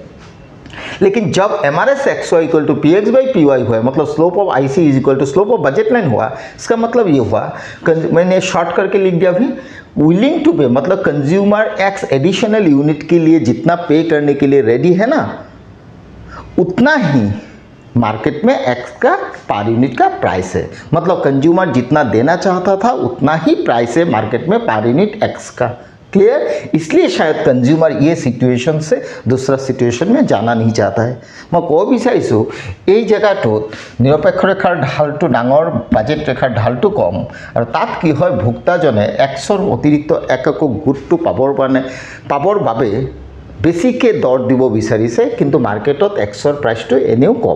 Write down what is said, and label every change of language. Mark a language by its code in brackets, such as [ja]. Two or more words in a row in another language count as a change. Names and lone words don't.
[hi] लेकिन जब [en] MRS X Y equal to P X by P Y [hi] हुआ, मतलब [en] slope of IC is equal to slope of budget line [hi] हुआ, इसका मतलब ये हुआ मैंने शॉर्ट करके लिख दिया अभी [en] willing to pay [hi] मतलब [en] consumer X additional unit [hi] के लिए जितना पे करने के लिए रेडी है ना उतना ही मार्केट में एक्स का [en] per unit [hi] का प्राइस है। मतलब कंज्यूमर जितना देना चाहता था उतना ही प्राइस है मार्केट में [en] per unit X [hi] का। क्लियर? इसलिए शायद कंज्यूमर ये सिचुएशन से दूसरा सिचुएशन में जाना नहीं चाहता है। मैं कब [as] विचारिছোঁ এই জায়গাটোত নিৰপেক্ষ ৰেখাৰ ঢালটো ডাঙৰ বাজেট ৰেখাৰ ঢালটো কম আৰু তাত কি হয় ভোক্তাজনে এক্সৰ অতিৰিক্ত একক গুডটো পাবৰ বাবে বেছিকে দৰ দিব বিচাৰিছে, কিন্তু মাৰ্কেটত এক্সৰ প্ৰাইচটো এনেও কম।